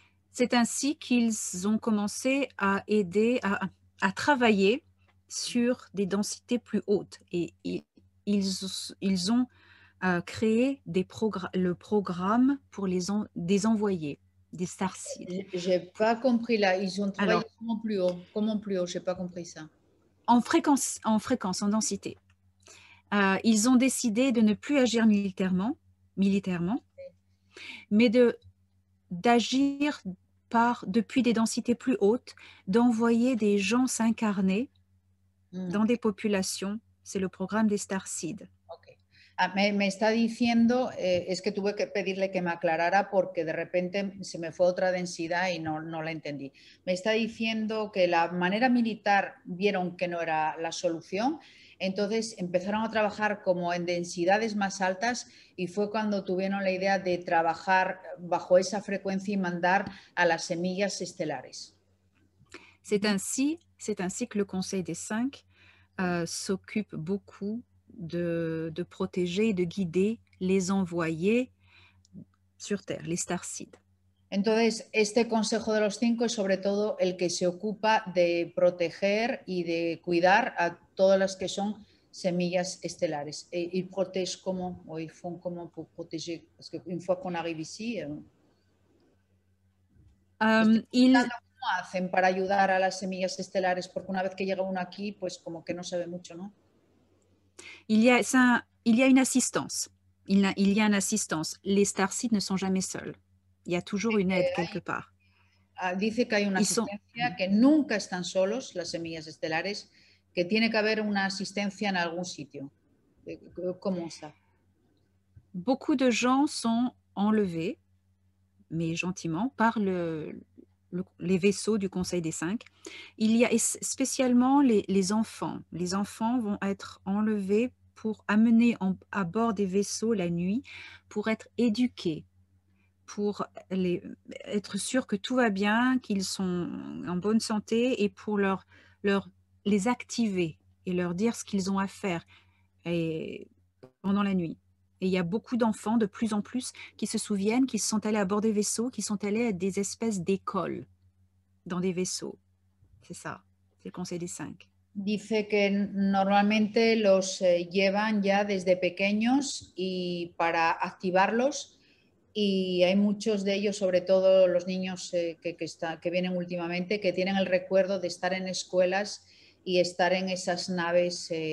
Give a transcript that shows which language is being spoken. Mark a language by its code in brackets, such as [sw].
[fr] C'est ainsi qu'ils ont commencé à aider, à travailler sur des densités plus hautes. Et ils ont créé le programme pour des envoyés, des starseeds. J'ai pas compris là. Ils ont travaillé comment plus haut? Comment plus haut? J'ai pas compris ça. En fréquence, en densité. Ils ont décidé de ne plus agir militairement, mais d'agir depuis des densités plus hautes, d'envoyer des gens s'incarner dans des populations. C'est le programme des starseeds. Okay. [es] Me está diciendo, es que tuve que pedirle que me aclarara porque de repente se me fue otra densidad y no la entendí. Me está diciendo que la manera militar vieron que no era la solución, entonces empezaron a trabajar como en densidades más altas y fue cuando tuvieron la idea de trabajar bajo esa frecuencia y mandar a las semillas estelares. [fr] C'est ainsi que le Conseil des 5 s'occupe beaucoup de protéger et de guider les envoyés sur Terre, les starseeds. [es] Entonces, este consejo de los 5 es sobre todo el que se ocupa de proteger y de cuidar a todas las que son semillas estelares. [fr] Ils protègent comment? O ils font comment pour protéger? [es] Parce qu'une fois qu'on arrive ici, ¿cómo hacen para ayudar a las semillas estelares? Porque una vez que llega uno aquí, pues como que no se ve mucho, ¿no? [fr] Il y a une assistance. Il y a une assistance. Les starseeds ne sont jamais seuls. Il y a toujours une aide quelque part. [es] Dice que hay una asistencia, que nunca están solos las semillas estelares, que tiene que haber una asistencia en algún sitio. ¿Cómo está? [fr] Beaucoup de gens sont enlevés, mais gentiment, par les vaisseaux du Conseil des 5. Il y a spécialement les enfants. Les enfants vont être enlevés pour amener à bord des vaisseaux la nuit, pour être éduqués, pour être sûr que tout va bien, qu'ils sont en bonne santé et pour les activer et leur dire ce qu'ils ont à faire pendant la nuit. Et il y a beaucoup d'enfants, de plus en plus, qui se souviennent qu'ils sont allés à bord des vaisseaux, qui sont allés à des espèces d'écoles dans des vaisseaux. C'est ça, c'est le Conseil des 5. [es] Dice que normalmente los llevan ya desde pequeños y para activarlos, y hay muchos de ellos, sobre todo los niños que vienen últimamente, que tienen el recuerdo de estar en escuelas y estar en esas naves